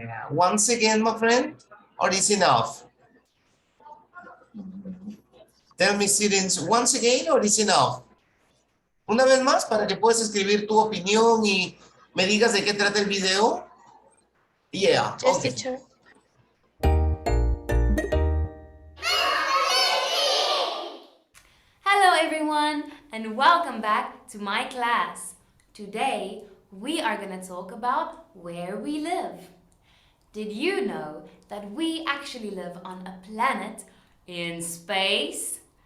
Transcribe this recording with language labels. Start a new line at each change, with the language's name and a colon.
English: once again, my friend, or is enough? Tell me, students, once again or is enough?
Spanish: Una vez más para que puedas escribir tu opinión y me digas de qué trata el video.
English: Yeah, Yes, okay. teacher. Hello everyone and welcome back to my class. Today we are going to talk about where we live. Did you know that we actually live on a planet in space?